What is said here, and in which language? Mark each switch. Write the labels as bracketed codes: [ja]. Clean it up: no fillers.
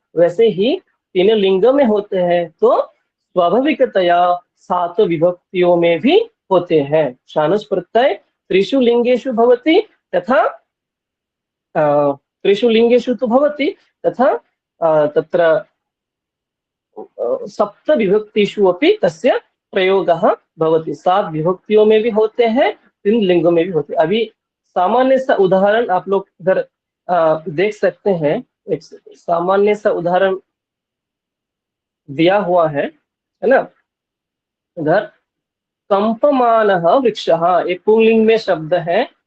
[hi] वैसे ही तीनों लिंगों में होते हैं तो स्वाभाविकतया सात विभक्तियों में भी होते हैं। [sa] शानच प्रत्यय त्रिषु लिंगेषु भवति तथा त्रिषु लिंगेषु तो भवति तथा तत्र सप्त विभक्तिषु अपि तस्य प्रयोगः भवति। [hi] सात विभक्तियों में भी होते हैं, तीन लिंगों में भी होते हैं। अभी सामान्य सा उदाहरण आप लोग इधर देख सकते हैं। एक सामान्य सा उदाहरण दिया हुआ है ना इधर। कंपमानः वृक्षः, एक पुल्लिंग में शब्द है।